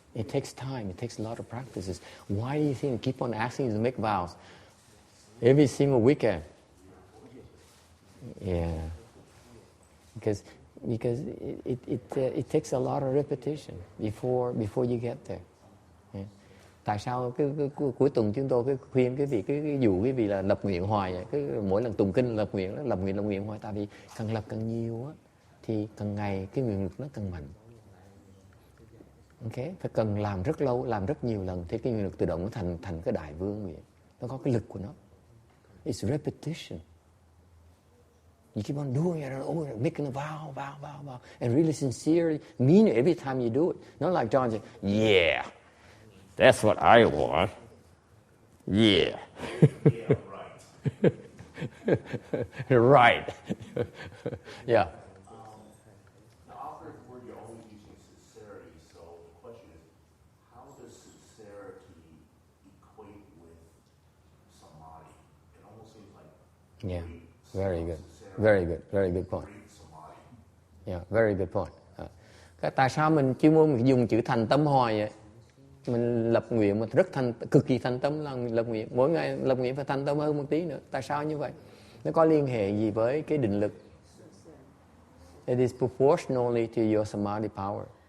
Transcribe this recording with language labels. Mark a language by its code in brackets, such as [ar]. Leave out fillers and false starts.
[en] It takes time, it takes a lot of practices. Why do you think I keep on asking you to make vows every single weekend? Yeah. Because it takes a lot of repetition before you get there. Yeah. [vi] Tại sao cái cuối tuần chúng tôi khuyên quý vị cái dụ quý vị là lập nguyện hoài vậy? Cái mỗi lần tụng kinh lập nguyện hoài, tại vì càng lập càng nhiều á thì càng ngày cái nguyện lực nó càng mạnh. Okay? Phải cần làm rất lâu, làm rất nhiều lần thì cái nguyện lực tự động nó thành cái đại vương vậy. Nó có cái lực của nó. [en] It's repetition. You keep on doing it and over, making a vow, and really sincerely mean it every time you do it. Not like John said, yeah, that's what I want. Yeah. Yeah, right. Right. Yeah. The author's word, you're always using sincerity, so the question is, how does sincerity equate with samadhi? It almost seems like... Yeah, very good. Very good point. Yeah, very good point. [vi] Tại sao mình chuyên dùng chữ thành tâm hoài vậy? Mình lập nguyện mà cực kỳ thành tâm là lập nguyện. Mỗi ngày lập nguyện phải thành tâm hơn một tí nữa. Tại sao như vậy? Nó có liên hệ gì với cái định lực? [en] It is proportionally to your samadhi power.